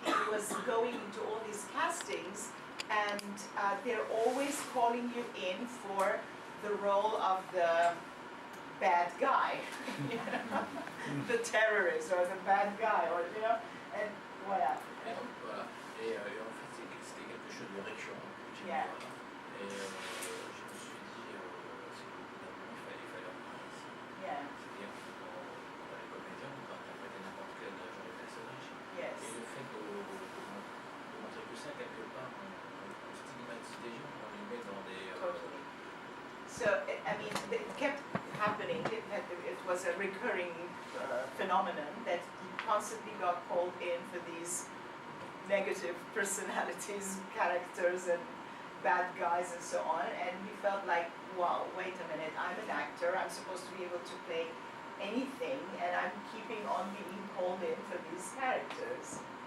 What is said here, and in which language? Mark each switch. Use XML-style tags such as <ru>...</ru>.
<en>was going into all these castings, and they're always calling you in for the role of the bad guy, you know? The terrorist or the bad guy, or you know, and voilà.</en> <fr>Voilà. Et en fait, c'était quelque chose de récurrent.</fr> <en>Yeah.</en> <fr>Et je me suis dit, c'est il fallait en parler ici.</fr> <en>Yeah.</en> <fr>C'est-à-dire quand les comédiens, on peut interpréter n'importe quel genre de personnage.</fr> <en>Yes.</en> <fr>Et le fait de montrer que ça, quelque part, on stigmatise des gens, on les met dans des...</fr> <en>Totally. So, I mean, it kept happening. It was a recurring phenomenon that he constantly got called in for these negative personalities, characters, and bad guys, and so on. And he felt like, wow, wait a minute, I'm an actor. I'm supposed to be able to play anything, and I'm keeping on being called in for these characters.</en>